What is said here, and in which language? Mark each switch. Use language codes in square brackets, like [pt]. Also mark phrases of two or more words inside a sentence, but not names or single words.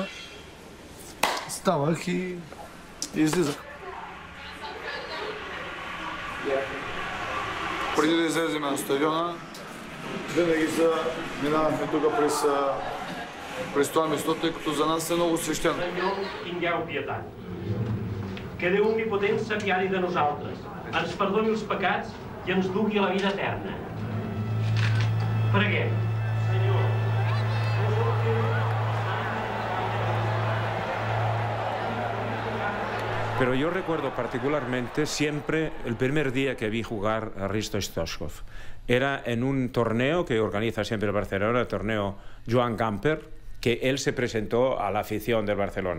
[bg] Ставах и излизах. Преди да излезем на стадиона, винаги минавахме тук през това место, тъй като за нас е много свещено. [ca] Tingueu pietat. Que Déu omnipotent s'apiadi de nosaltres, ens perdoni els pecats i ens dugui a la vida eterna. Preguem. [es] Pero yo recuerdo particularmente siempre el primer día que vi jugar a Hristo Stoichkov. Era en un torneo que organiza siempre el Barcelona, el torneo Joan Gamper, que él se presentó a la afición del Barcelona.